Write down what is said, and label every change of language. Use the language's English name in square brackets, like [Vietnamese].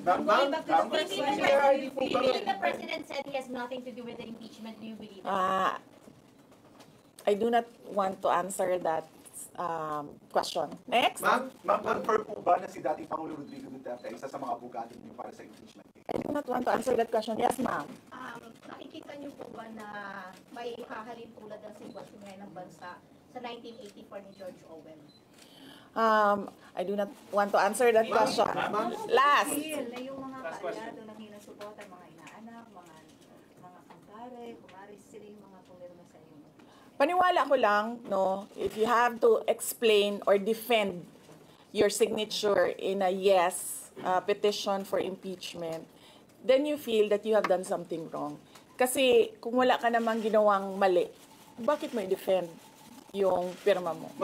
[English] Going back to the president, do you believe the president said he has nothing to do with the impeachment? Do you believe that? I do not want to answer that question. Next. [Filipino] Ma'am, confirm po ba na si dating Pangulo Rodrigo Duterte ay isa sa mga abogado niyo para sa impeachment? [English] I do not want to answer that question. Yes, ma'am. [Filipino] Nakikita niyo po ba na may hahalin tulad ng sitwasyon ngayon ng bansa sa 1984 ni George Orwell? [English] I do not want to answer that question. Last. [Filipino] Na yung mga kaalyado, nanghiling suporta, mga inaanak, mga kumpare, kumari sila yung mga pumirma sa inyo. Paniwala ko lang, no, [English] if you have to explain or defend your signature in a yes petition for impeachment, then you feel that you have done something wrong. [Filipino] Kasi kung wala ka namang ginawang mali, bakit mo i-defend yung pirma mo?